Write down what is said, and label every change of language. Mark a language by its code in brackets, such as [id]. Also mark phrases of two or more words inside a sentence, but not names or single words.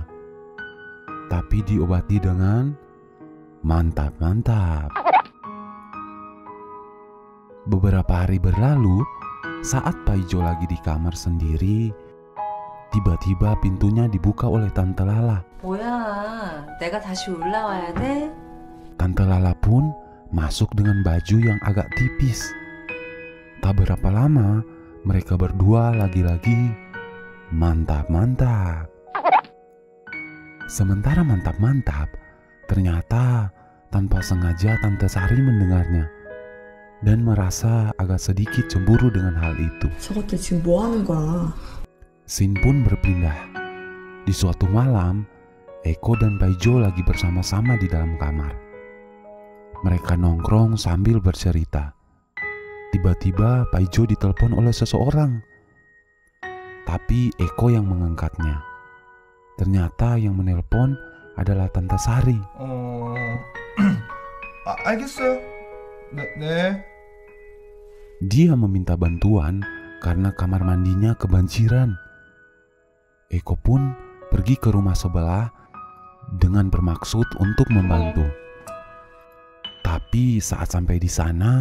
[id] Tapi diobati dengan mantap-mantap. Beberapa hari berlalu, saat Paijo lagi di kamar sendiri, tiba-tiba pintunya dibuka oleh Tante Lala. [ko] 뭐야, 내가 다시 올라와야 돼? [id] Tante Lala pun masuk dengan baju yang agak tipis. Tak berapa lama, mereka berdua lagi-lagi mantap-mantap. Sementara mantap-mantap, ternyata tanpa sengaja Tante Sari mendengarnya dan merasa agak sedikit cemburu dengan hal itu. [ko] 저것들 지금 뭐 하는 거야? [id] Scene pun berpindah. Di suatu malam, Eko dan Paijo lagi bersama-sama di dalam kamar. Mereka nongkrong sambil bercerita. Tiba-tiba Paijo ditelepon oleh seseorang. Tapi Eko yang mengangkatnya. Ternyata yang menelpon adalah Tante Sari. [ko] 알겠어요. 네. [id] Dia meminta bantuan karena kamar mandinya kebanjiran. Eko pun pergi ke rumah sebelah dengan bermaksud untuk membantu. Tapi saat sampai di sana,